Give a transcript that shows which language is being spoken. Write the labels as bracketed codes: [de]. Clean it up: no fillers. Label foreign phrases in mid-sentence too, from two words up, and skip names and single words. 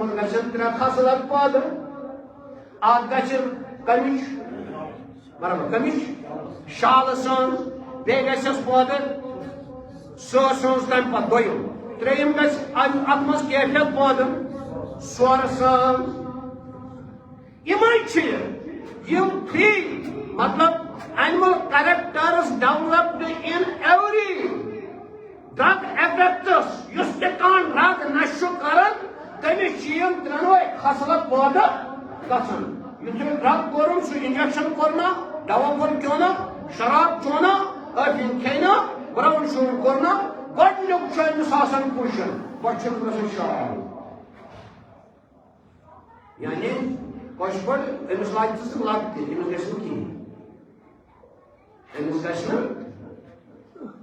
[ks] منٛز گژھن 3 خصلت پٲدٕ اتھ گژھِ کمِچ برابر کمِچ شالہٕ سٕنٛز بیٚیہِ گژھٮ۪س پٲدٕ سٕہہ سٕنٛز تمہِ پتہٕ دوٚیِم 3یم گژھِ اتھ منٛز کیفیت پٲدٕ سورٕ سٕنٛز یِمے چھِ یِم 3 مطلب [en] animal characters developed in every drug addicts [ks] یُس تہِ کانٛہہ ڈرگ نشہٕ چھُ کران تٔمِس چھِ یِم 3 خصلت پٲدٕ گژھان یُتھُے ڈرگ کوٚرُن سُہ انجیکشن کوٚر نا دوا کوٚر کیوں نا شراب چیوٚو نا ٲفیٖن کھیٚیہِ نا برٛاوُن شوٗن کوٚر نا گۄڈنیُک چھُ أمِس آسان پُشن پتہٕ چھُ گژھان شراب یعنی کٲشِر پٲٹھۍ أمِس لاگہِ ژٕ لت تہِ أمِس گژھِ نہٕ کِہیٖنۍ أمِس گژھِ نہٕ